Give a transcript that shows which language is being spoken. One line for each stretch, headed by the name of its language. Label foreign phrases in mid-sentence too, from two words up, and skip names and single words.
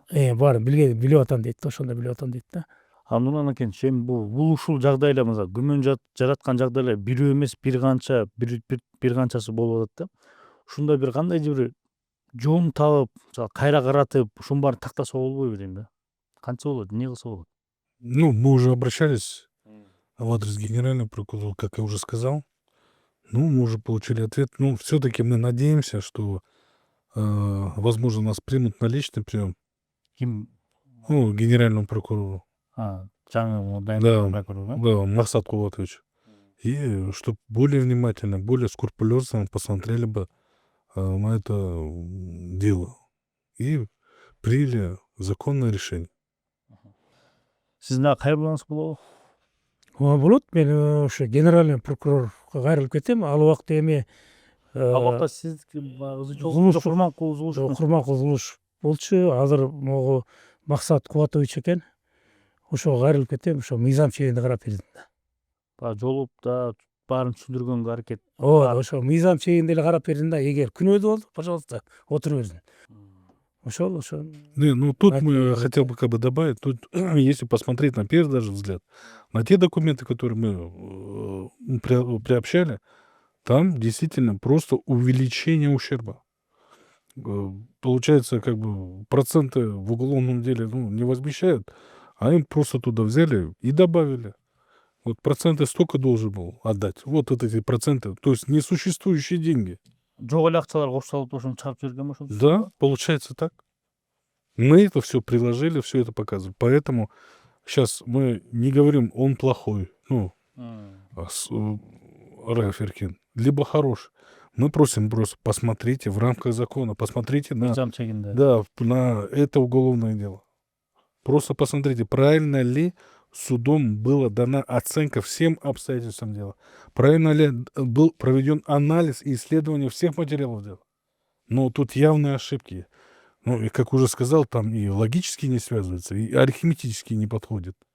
Kyrgyz: Баарын билип атам дейт, ошондо билип атам дейт да. Нурлан аке, эми бул ушул жагдайлар, мисалы күмөн жараткан жагдайлар бирөө эмес, бир канчасы болуп атат да. Ушундай бир кандайдыр бир жол таап, мисалы кайра каратып, ушунун баарын тактаса болбойбу дейм да. Кантсе болот, эмне кылса болот?
Russian: Мы уже обращались в адрес генерального прокурора, как я уже сказал. Мы уже получили ответ. Все-таки мы надеемся, что, возможно, нас примут на личный прием.
Kyrgyz: Ким?
Russian: Генеральному прокурору.
Kyrgyz: Жаңы прокурор,
Russian: Да, Мақсат Кулатович. И чтобы более внимательно, более скрупулезно посмотрели бы на это дело и приняли законное решение.
Kyrgyz: Сиздин дагы кайрылгыңыз болобу? Болот. Мен ошо генеральный прокурорго кайрылып кетем. Ал убакта эми Ал убакта сиз Курманкул Зулуш болчу. Азыр могу Мақсат Кулатович экен. Ошого кайрылып кетем. Ошо мыйзам чегинде карап бердим да. Жолуп да баарын түшүндүргөнгө аракет. Ошо мыйзам чегинде эле карап бердим да. Эгер күнөөдүү болду, пожалуйста, отуруп бердин. Ошол.
Russian: Тут мы хотел бы добавить, тут если посмотреть на первый даже взгляд, на те документы, которые мы приобщали, там действительно просто увеличение ущерба. Получается, проценты в уголовном деле не возмещают, а им просто туда взяли и добавили. Вот проценты столько должен был отдать. Вот эти проценты, то есть несуществующие деньги.
Kyrgyz: Жок эле акчалар коштолуп ошону чыгарып жиберген ошо.
Russian: Да, получается так. Мы это все приложили, все это показывали. Поэтому сейчас мы не говорим, он плохой, Раиф Эркин, либо хороший. Мы просим просто посмотрите в рамках закона, посмотрите на
Kyrgyz: мыйзам чегинде.
Russian: Да, на это уголовное дело. Просто посмотрите, правильно ли судом была дана оценка всем обстоятельствам дела. Правильно ли был проведен анализ и исследование всех материалов дела. Но тут явные ошибки. Ну, и как уже сказал, там и логически не связывается, и арифметически не подходит.